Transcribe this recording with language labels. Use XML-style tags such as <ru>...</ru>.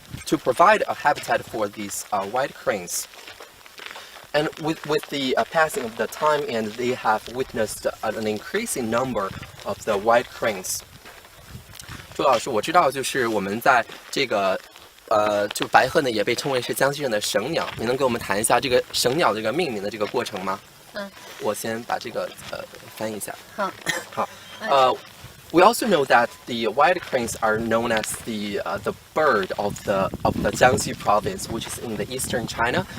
<en>to provide a habitat for these white cranes. And with the passing of the time, and they have witnessed an increasing number of the white cranes.</en> <zh>朱老师，我知道，就是我们在这个就白鹤呢，也被称为是江西省的省鸟。你能给我们谈一下这个省鸟这个命名的这个过程吗？我先把这个翻译一下。好。</zh> <en>We also know that the white cranes are known as the bird of the Jiangxi province, which is in the eastern China.</en>